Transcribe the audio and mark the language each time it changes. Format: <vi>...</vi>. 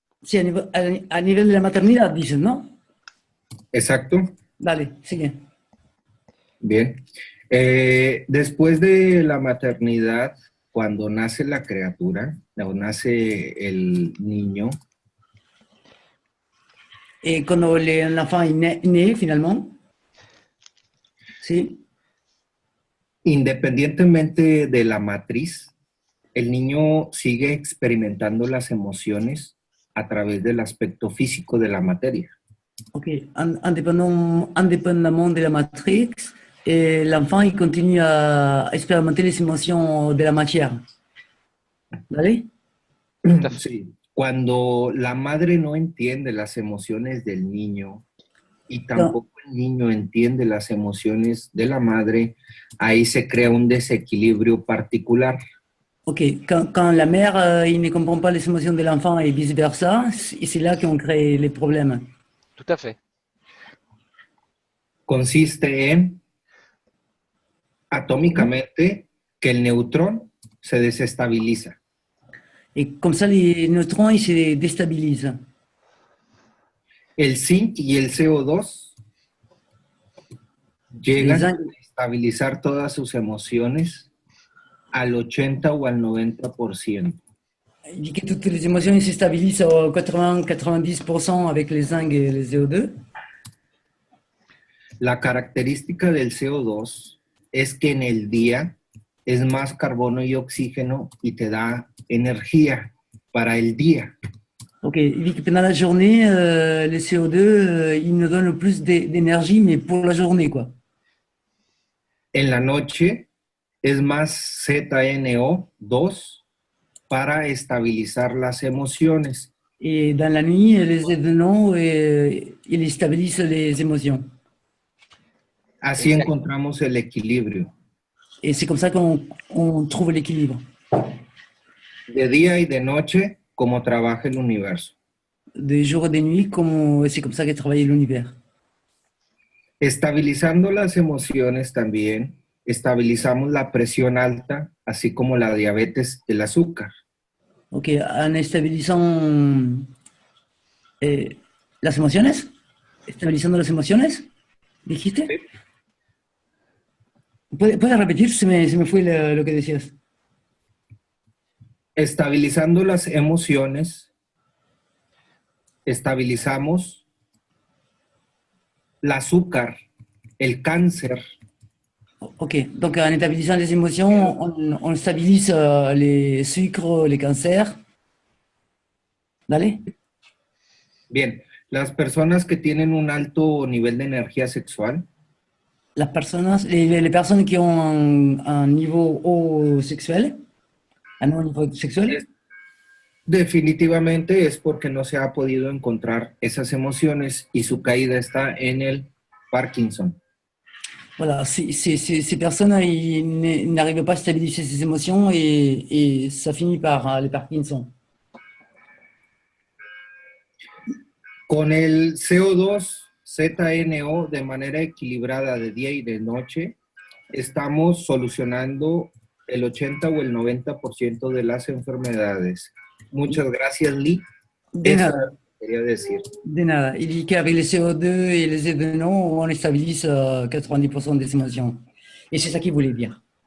<es>Si,</es> <fr>à niveau de la</fr> <es>maternidad, dicen, ¿no? Exacto. Dale, sigue. Bien. Después de la maternidad, cuando nace la criatura, o nace el niño.</es> <fr>Et quand l'enfant est né, finalement. Sí.</fr> <es>Independientemente de la matriz, el niño sigue experimentando las emociones a través del aspecto físico de la materia.</es> <fr>Ok, indépendamment de la matrix, l'enfant il continue à expérimenter les émotions de la matière.</fr> <es>¿Vale? Sí. Cuando la madre no entiende las emociones del niño y tampoco el niño entiende las emociones de la madre, ahí se crea un desequilibrio particular.</es> <fr>Ok, quand la mère il ne comprend pas les émotions de l'enfant et vice-versa, c'est là qu'on crée les problèmes. Tout à fait.</fr> <es>Consiste en, atómicamente, que el neutrón se desestabiliza.</es> <fr>Et comme ça, les neutrons ils se déstabilisent.</fr> <es>El zinc y el CO2 llegan a estabilizar todas sus emociones al 80 o al 90%.</es> <fr>Il dit que toutes les émotions se stabilisent à 80-90% avec les zinc et les CO2.</fr> <es>La característica del CO2 es que en el día es más carbono y oxígeno y te da energía para el día.</es> <fr>Ok, il dit que pendant la journée, le CO2, il nous donne le plus d'énergie, mais pour la journée, quoi.</fr> <es>En la noche es más ZNO2 para estabilizar las emociones.</es> <fr>Et dans la nuit, les ZNO, il stabilise les émotions.</fr> <es>Así encontramos el equilibrio.</es> <fr>Et c'est comme ça qu'on trouve l'équilibre.</fr> <es>De día y de noche, como trabaja el universo.</es> <fr>De jour et de nuit, c'est comme ça que travaille l'univers.</fr> <es>Estabilizando las emociones también, estabilizamos la presión alta, así como la diabetes, el azúcar. Ok, en estabilizando las emociones, estabilizando las emociones, ¿dijiste? Sí. ¿Puedes repetir? Se me fue lo que decías. Estabilizando las emociones, estabilizamos l'azúcar, el cáncer.</es> <fr>Ok, donc en stabilisant les émotions, on stabilise les sucres, les cancers.</fr> <es>¿Vale? Bien, las personas que tienen un alto nivel de energía sexual.</es> <fr>Les personnes qui ont un niveau haut sexuel, un haut niveau sexuel.</fr> <es>Definitivamente es porque no se ha podido encontrar esas emociones y su caída está en el Parkinson.</es> <fr>Voilà, ces personnes n'arrivent pas à stabiliser ces émotions et ça finit par les Parkinson.</fr> <es>Con el CO2, ZNO de manera equilibrada de día y de noche, estamos solucionando el 80 o el 90% de las enfermedades. Muchas gracias, Lee. De nada. Quería decir. De nada.</es> <fr>Il dit qu'avec les CO2 et les ZNO, on stabilise 90% des émotions. Et c'est ça qu'il voulait dire.</fr>